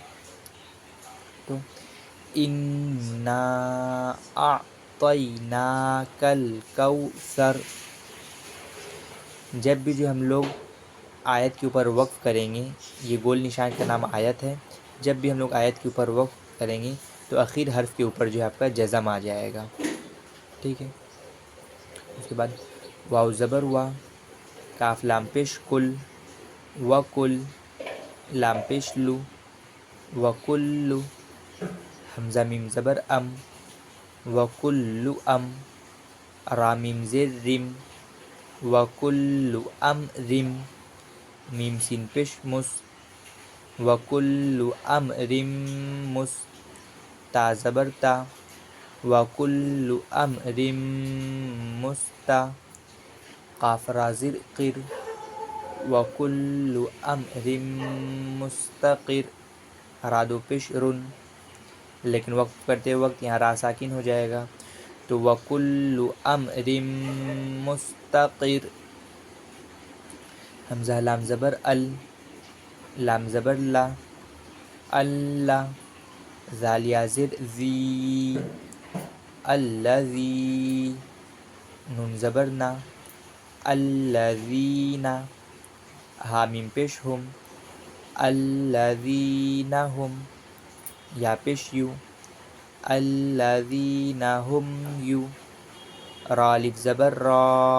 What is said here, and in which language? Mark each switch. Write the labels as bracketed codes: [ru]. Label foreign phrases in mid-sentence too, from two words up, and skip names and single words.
[ur] تو [ar] انا اعطیناک الکوثر، [ur] جب بھی جو ہم لوگ آیت کے اوپر وقف کریں گے، یہ گول نشان کا نام آیت ہے، جب بھی ہم لوگ آیت کے اوپر وقف کریں گے تو اخیر حرف کے اوپر جو ہے آپ کا جزم آ جائے گا، ٹھیک ہے۔ اس کے بعد واو زبر وا، کاف لام پیش کل، وکل، لام پیش لو، وکلو، حمزہ میم زبر ام، وکلو ام، را میم زیر رم، وکلو امرم، میم سین پیش مس، وکلو امرم مس، تا زبر تا، وکلو امرم مستا، قاف را زیر قر، [ar] وکلو امرم مستقر، [ur] را دو پیش رن، لیکن وقف کرتے وقت یہاں را ساکن ہو جائے گا، تو [ar] وکلو امرم مستقر، [ur] حمزہ لام زبر ال، لام زبر لا، اللہ، ذال یا زر ذی، الذی، نون زبر نا، الذین، ہا میم پیش ہم، الذین ہم، یا پیش یو، الذین ہم یو، را الف زبر را،